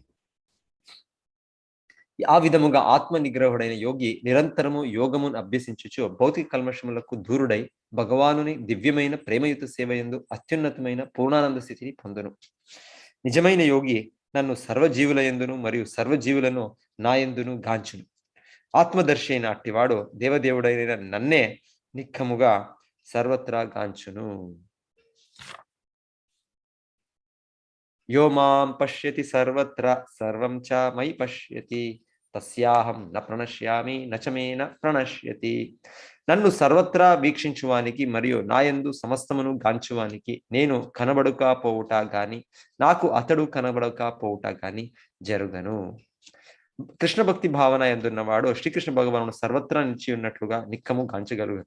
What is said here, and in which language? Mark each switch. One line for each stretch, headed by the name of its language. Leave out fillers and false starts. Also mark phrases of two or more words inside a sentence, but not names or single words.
Telugu: ఆ విధముగా ఆత్మ నిగ్రహుడైన యోగి నిరంతరము యోగమును అభ్యసించుచు భౌతిక కల్మషములకు దూరుడై భగవానుని దివ్యమైన ప్రేమయుత సేవయందు అత్యున్నతమైన పూర్ణానంద స్థితిని పొందును. నిజమైన యోగి నన్ను సర్వజీవులయందును మరియు సర్వజీవులను నాయందును గాంచును. ఆత్మదర్శి అయిన అట్టివాడు దేవదేవుడైన నన్నే నిక్కముగా సర్వత్రా గాంచును.
Sanskrit: యో మాం పశ్యతి సర్వత్ర సర్వం చ మయి పశ్యతి తస్యాహం న ప్రణశ్యామి నచమేన ప్రణశ్యతి.
Telugu: నన్ను సర్వత్రా వీక్షించువానికి మరియు నాయందు సమస్తమును గాంచువానికి నేను కనబడుకపోవుట గాని నాకు అతడు కనబడకపోవుట గాని జరుగను. కృష్ణ భక్తి భావన ఎందున్నవాడు శ్రీకృష్ణ భగవానుడు సర్వత్రా నిలిచి ఉన్నట్లుగా నిక్కము గాంచగలుగు.